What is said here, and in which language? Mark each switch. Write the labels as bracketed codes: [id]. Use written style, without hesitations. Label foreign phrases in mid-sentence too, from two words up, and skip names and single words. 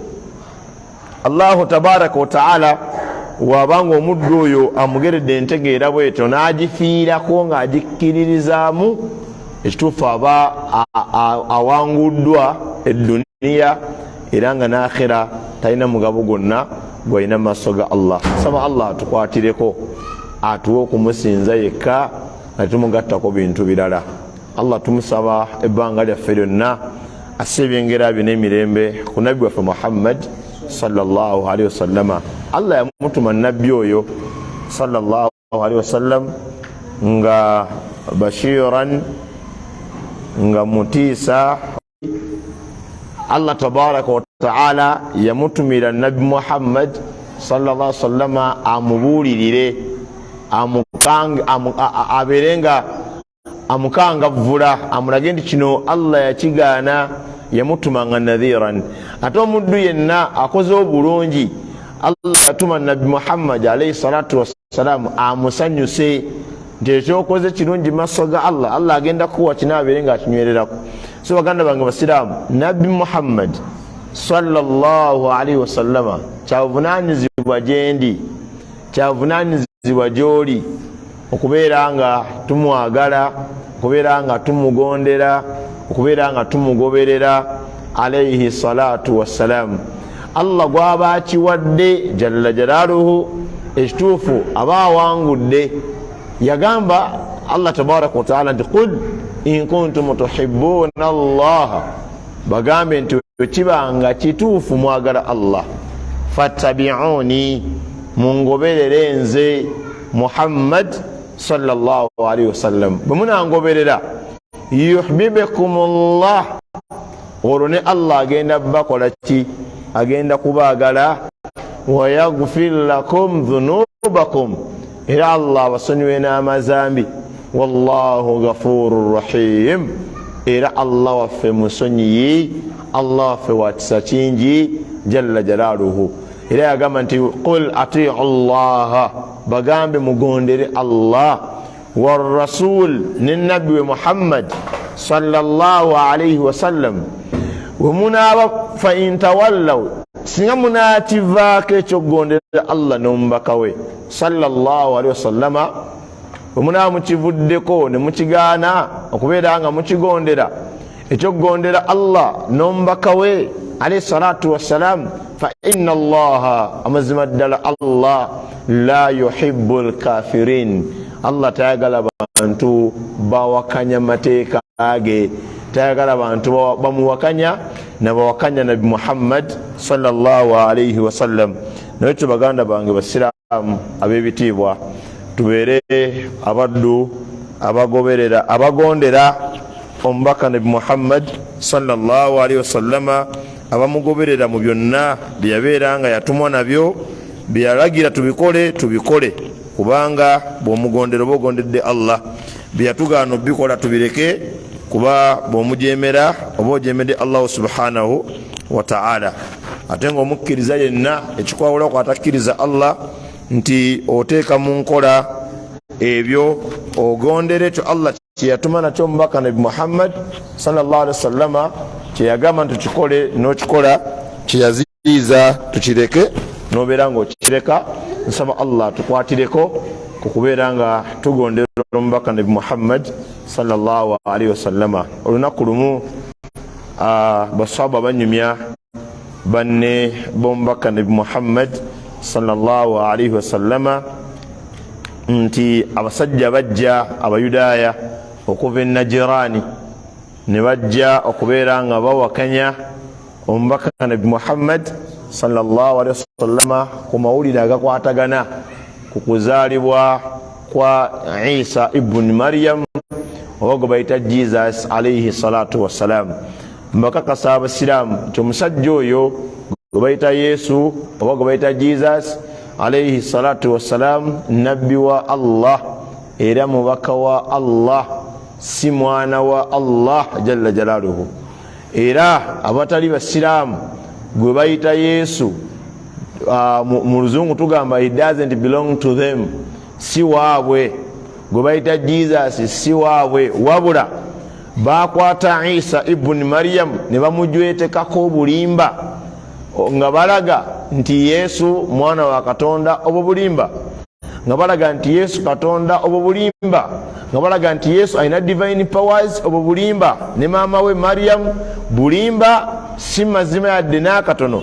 [ar] الله تبارك وتعالى [lg] wabanga omuddu oyo amugeredde entegeera bwetyo n'agifiirako ng'agikkiririzaamu, ekituufu aba awanguddwa edduniya, era nga n'akhira talina mugabo gwonna gwalina mu maaso ga Allah. Saba Allah atukwatireko, atuwe okumusinza yekka, nga tumugattako bintu birala. Allah tumusaba ebbanga lyaffe lyonna asse ebyengera bye n'emirembe ku nabbi waffe Muhammad [ar] صلى الله عليه وسلم. [lg] Allah yamutuma nabbi oyo [ar] صلى الله عليه وسلم [lg] nga bashiran, nga mutiisa. [ar] الله تبارك وتعالى [lg] yamutumira nabbi Muhammad [ar] صلى الله عليه وسلم [lg] amubuulirire, abeerenga amukangavvula, amulage nti kino Allah yakigaana, yamutuma nga nadhiran. Ate omuddu yenna akoze obulungi, Allah yatuma nabbi Muhammad [ar] عليه الصلاة والسلام [lg] amusanyuse nti ekyokoze kirungi maaso ga Allah, Allah agenda kuwa kinaabeere nga akinywererako. So baganda bange basiraamu, nabbi Muhammad [ar] صلى الله عليه وسلم [lg] kyavunaanyizibwa gyendi, kyavunaanyizibwa gy'oli, okubeera nga tumwagala, okubeera nga tumugondera, okubeera nga tumugoberera [ar] عليه الصلاة والسلام. [lg] Allah gwaba akiwadde [ar] جل جلاله, [lg] ekituufu aba awangudde. [ar] Yagamba الله تبارك وتعالى nti قل إن كنتم تحبون الله, [lg] bagambe nti kibanga kituufu mwagala Allah, fattabi'uni, mungoberere nze Muhammad [ar] صلى الله عليه وسلم. [lg] Bwe munangoberera yuhibbukumullah, olwo ne Allah agenda bakola ki? Agenda kubaagala. [ar] ويغفر لكم ذنوبكم, [lg] era Allah abasonyiwe n'amazambi. [ar] والله غفور رحيم, [lg] era Allah waffe musonyiyi, Allah waffe wakisa kingi [ar] جل جلاله. [lg] Era yagamba nti [ar] قل أطيعوا الله, [lg] bagambe mugondere Allah, [ar] والرسول, [lg] n'ennabbi we Muhammad [ar] صلى الله عليه وسلم. Wemunaaba فإن تولوا, [lg] singa munaativaako ekyokugondera Allah n'omubaka we [ar] صلى الله عليه wasallama, [lg] wemunaaba mukivuddeko ne mukigaana okubeera nga mukigondera ekyokugondera Allah n'omubaka we [ar] عليه الصلاة والسلام, فإن الله, [lg] amazima ddala Allah, [ar] لا يحب الكافرين, [lg] Allah tayagala bantu bawakanya mateeka ge, tayagala bantu bamuwakanya nabawakanya Nabi Muhammad [ar] صلى الله عليه وسلم. [lg] Nakyo baganda bange basiraamu ab'ebitiibwa, tubeere abaddu abagoberera abagondera omubaka Nabi Muhammad [ar] صلى الله عليه وسلم, [lg] abamugoberera mu byonna bye yabeera nga yatumwa nabyo, bye yalagira tubikole kubanga bw'omugondera oba ogondedde Allah, bye yatugaana obikola tubireke kuba bw'omujemera oba ojemedde Allah [ar] سبحانه وتعالى. [lg] Ate ng'omukkiriza yenna ekikwawula ku atakkiriza Allah nti oteeka mu nkola ebyo ogondere ekyo Allah kye yatuma nakyo omubaka Nabi Muhammad [ar] صلى الله عليه وسلم [lg] kye yagamba nti tukikole n'okikola, kye yaziyiza tukireke n'obeera ng'okireka. Nsaba Allah tukwatireko ku kubeera nga tugondera omubaka Nabi Muhammad [ar] صلى الله عليه وسلم. [lg] Olunaku lumu basahaba banyumya banne b'omubaka Nabi Muhammad [ar] صلى الله عليه وسلم [lg] nti abasajja bajja abayudaaya okuva e Najirani ne bajja okubeera nga bawakanya omubaka Nabi Muhammad [ar] صلى الله عليه وسلم [lg] ku mawulire agakwatagana ku kuzaalibwa kwa Isa ibn Maryam oba gwe bayita Jesus [ar] عليه الصلاة والسلام. [lg] Mbakakasa abasiraamu nti omusajja oyo gwe bayita Yesu oba gwe bayita Jesus [ar] عليه الصلاة والسلام [lg] nabbi wa Allah era mubaka wa Allah, si mwana wa Allah [ar] جل جلاله. [lg] Era abatali basiraamu gwe bayita Yesu mu luzungu tugamba [en] it doesn't belong to them, [lg] si waabwe. Gwe bayita Jesus si waabwe, wabula bakwata Isa ibn Maryam ne bamujwetekako obulimba nga balaga nti Yesu mwana wa Katonda obwo bulimba, nga balaga nti Yesu Katonda obwo bulimba, nga balaga nti Yesu alina [en] divine powers [lg] obwo bulimba, ne maama we Maryam bulimba, si mazima yadde n'akatono.